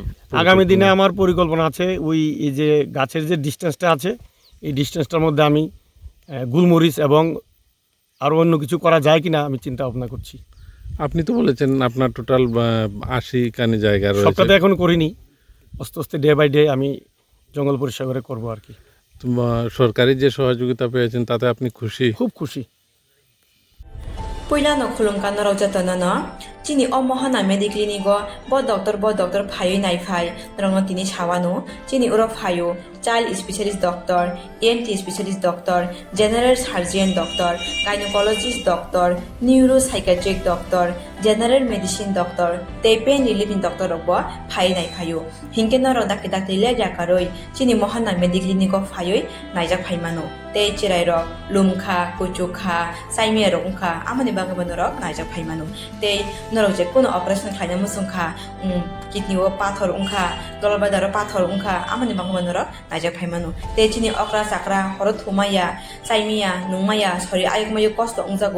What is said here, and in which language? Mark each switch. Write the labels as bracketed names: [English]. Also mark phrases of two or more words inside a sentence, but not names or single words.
[Bangla] আগামী দিনে আমার পরিকল্পনা আছে এই যে গাছের যে ডিস্টেন্সটা আছে এই ডিস্টেন্সটার মধ্যে আমি গুলমরিচ এবং আরও অন্য কিছু করা যায় কিনা আমি চিন্তা ভাবনা করছি। আপনি তো বলেছেন আপনার টোটাল 80 কানি জায়গা রয়েছে। সবটা তো এখন করিনি, আস্তে [English] day by day [Bangla] আমি জঙ্গল পরিষ্কার করে করবো আর কি। সরকারি যে সহযোগিতা পেয়েছেন তাতে আপনি খুশি? খুব খুশি। [Kok Borok] Puyla no khulungkan no rojata no chini omohana mediclinic go bo doctor phayo nai phai rongno tini chawano chini uro phayo [English] child specialist doctor, ENT specialist doctor, general surgeon doctor, gynecologist doctor, neuropsychiatric doctor, general medicine doctor, [Kok Borok] te [English] pain relieving doctor [Kok Borok] robo phai nai phayo hinke no rodak le jakaroi chini mohana mediclinic go phayo naijak phaimano te chirai rok lumkha kuchukha saime rongkha amani bagabano rok naijak phaimano te norok je kono operation khaina musungkha kidney o pathor ungkha dolbadar pathor ungkha amani bangma norok naijak phaimano te chini okra sakra horo thumaya chaimia nungmaya sori ayukmayu kosto ungjago